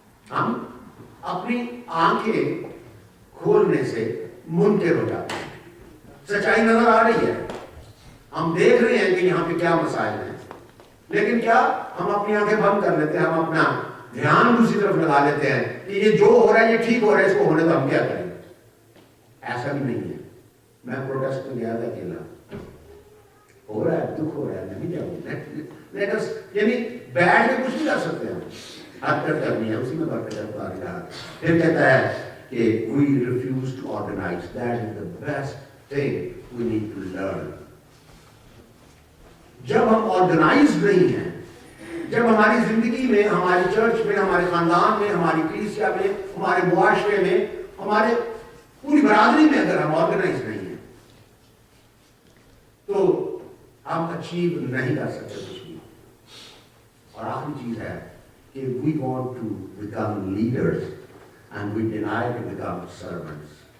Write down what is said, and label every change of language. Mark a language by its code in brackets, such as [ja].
[ur] ہم اپنی آنکھیں کھولنے سے منکر ہو جاتے ہیں۔ سچائی نظر آ رہی ہے، ہم دیکھ رہے ہیں کہ یہاں پہ کیا مسائل ہیں، لیکن کیا ہم اپنی آنکھیں بند کر لیتے ہیں، ہم اپنا دھیان دوسری طرف لگا لیتے ہیں کہ یہ جو ہو رہا ہے یہ ٹھیک ہو رہا ہے، اس کو ہونے تو ہم کیا کریں؟ ایسا بھی نہیں ہے۔ میں پروٹیسٹ میں گیا تھا اکیلا، ہو رہا ہے، دکھ ہو رہا ہے، نہیں جاؤں، یعنی بیٹھ کے کچھ نہیں کر سکتے ہم، حرکت کرنی ہے، اسی میں برکت رہا۔ پھر کہتا ہے کہ [en] we refuse to organize. That is the best thing we need to learn. [ur] جب ہم آرگنائزڈ نہیں ہیں، جب ہماری زندگی میں، ہماری چرچ میں، ہمارے خاندان میں، ہماری کلیسیا میں، ہمارے معاشرے میں، ہمارے پوری برادری میں اگر ہم آرگنائز نہیں ہیں تو ہم اچیو نہیں کر سکتے کچھ بھی۔ اور آخری چیز ہے کہ [en] we want to become leaders and we deny to become servants.